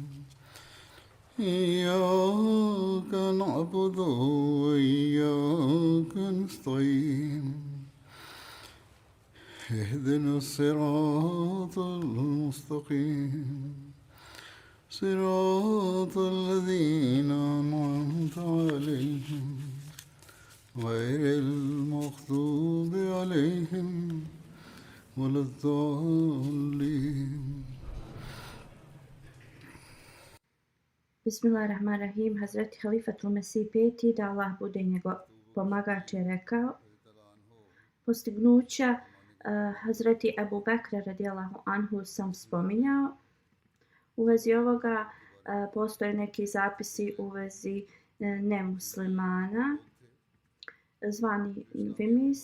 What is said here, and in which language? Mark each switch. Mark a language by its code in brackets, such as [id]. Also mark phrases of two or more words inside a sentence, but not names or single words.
[ar] إياك نعبد وإياك نستعين اهدنا الصراط المستقيم صراط الذين أنعمت عليهم غير المغضوب عليهم ولا الضالين. بسم الله الرحمن الرحيم. [bs] Hazreti Halifatul Mesih peti, da Allah bude njegov pomagač, je rekao: postignuća Hazreti Ebu Bekra [ar] رضي الله عنه [bs] sam spominjao. U vezi ovoga postoje neki zapisi u vezi nemuslimana, zvani Vimis.